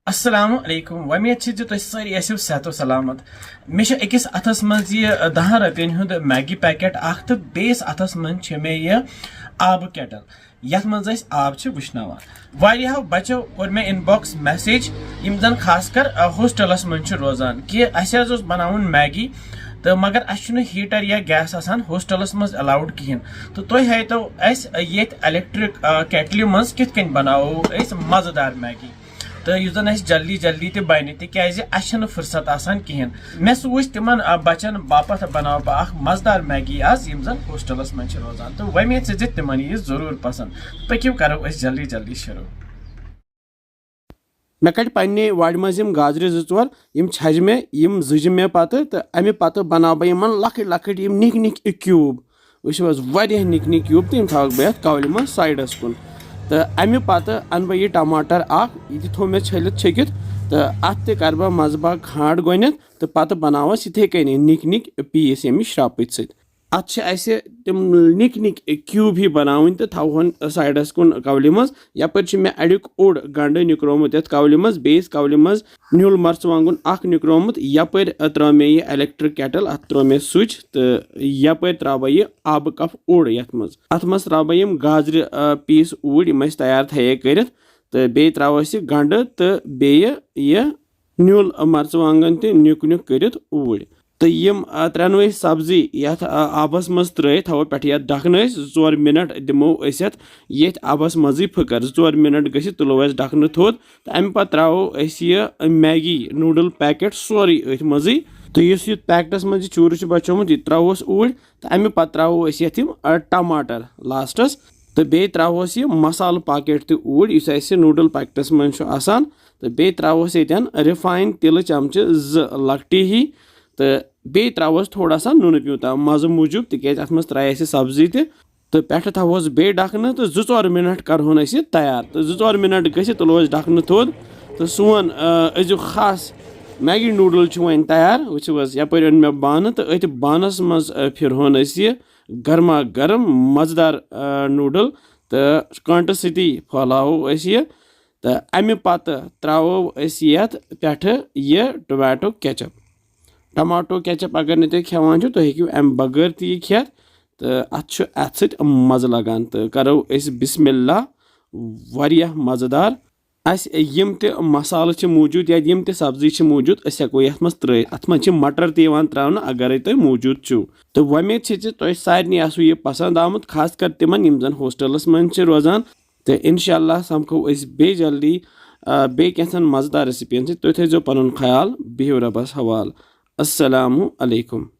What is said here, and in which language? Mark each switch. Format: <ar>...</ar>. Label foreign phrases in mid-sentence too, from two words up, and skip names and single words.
<ar>السلام عليكم</ar> <ks>वमेद तुम सारी आसो सेहत सलामत मे अकिस अथस मज यह 10 रपियन हुंद मैगी पैकेट तो बेस अथस मज मे यह आब केटल यथ मज आब वुशनावान वारियाहो बच्चों कोर मे</ks> <en>inbox message</en> <ks>यम जन खासकर हॉस्टलस मज रोजान कि अस बनावन मैगी तो मगर अस हीटर या गैस आसान हॉस्टलस मज अलाउड कहें तो तुम हाइतो ये</ks> <en>electric kettle</en> <ks>मज कित कन बनावो मजेदार मैगी तो यह जन जल्दी जल्दी तो बन तक फुर्सत आसान कहें मे सूच तिमन बचन बापत बनाव बह मजेदार मैगी आज यम जन हॉस्टलस मज रोजान तो वमेद से तिमन यह जरूर पसंद पक्यू करो जल्दी जल्दी शुरू मे कट पन्ने वाड़ मज गाजर जोर यम छज मे यम जुज मे पत तो अमे पत बनाव बह यमन लकट लकट यम निक निक क्यूब वो वारिया निक निक क्यूब तो यम थक बह कवल मज साइडस कुन तो अमे पत अन बह यह टमाटर यह थो मे छलित छकित तो अत कर बह मजबा खांड गोनित तो पत बनावस इथे कन निक निक पीस यम श्रापित सत अत तम निक निक क्यूब ही बनावन तो थवन साइडस कुन कवल मज यपर मे अड़ुक ओड गंड निकरोमुत ये कवल मज बेस कवल मज न्यूल मर्चवांगुन निकरोमुत यपर त्रो मे यह</ks> <en>electric kettle</en> <ks>अत त्रो मे स्विच तो यपर त्रा बह यह आब कप ओड अत मज त्रा बह यम गाजर पीस ऊड यम तैयार थे कर तो बे त्रावस गंड तो बे यह न्यूल मर्चवांगन तो निक निक कर ऊड तो यम त्रेनवे सब्जी ये आबस मज त्र थो पे ढकन 4 मिनट दिमो ये आबस मज फकर 4 मिनट गि तुलो ढकन थोद तो अमे पे त्रो यह मैगी</ks> <en>noodle packet</en> <ks>सोरे अथ मज तो इस पैकेटस मज चूर बचोमुत यह त्रोस ऊड तो अमे पे त्रो ये टमाटर लास्टस तो बे त्रोस यह मसाल पैकेट तो ऊड इस नूडल पैकेटस मज आसान तो बे त्रोस ये रिफाइन तिल चमचे 2 लकटी ही तो बे त्रोस</ks> <hi>थोड़ा सा</hi> <ks>नुन प्यूता मज मूजूब तिक अत मज त्राय सब्जी तो पे थोस बे ढकन तो 2-4 मिनट करहोन तैयार तो 2-4 मिनट गि तुलो ढकन थोद तो सोन अजु खास मैगी नूडल वन तैयार वो यपर अन मे बान तो अत बानस मज फिरहोन यह गर्मा गर्म मजेदार नूडल तो कांटे सती फैलावो यह तो अमे पत त्रो पे यह</ks> <en>tomato ketchup tomato ketchup</en> <ks>अगर न तुम खेवान तुम हेकू अमे बगैर ती खेत तो अत मज़ लगान तो करो बिस्मिल्लाह वारिया मज़ेदार अस यम ते मसाल मौजूद या यम ते सब्जी मौजूद हेको ये मज त्र अत मज मटर त्रावन अगर तुम मौजूद छो तो वमेद तुम सारे आसो यह पसंद आमुत खास कर तिमन यम जन हॉस्टलस मज रोजान तो इंशाअल्लाह समखो बे जल्दी बे कैंसन मज़ेदार रेसिपियन तुम थो पन ख्याल बिहु रबस हवाल</ks> <ar>السلام عليكم.</ar>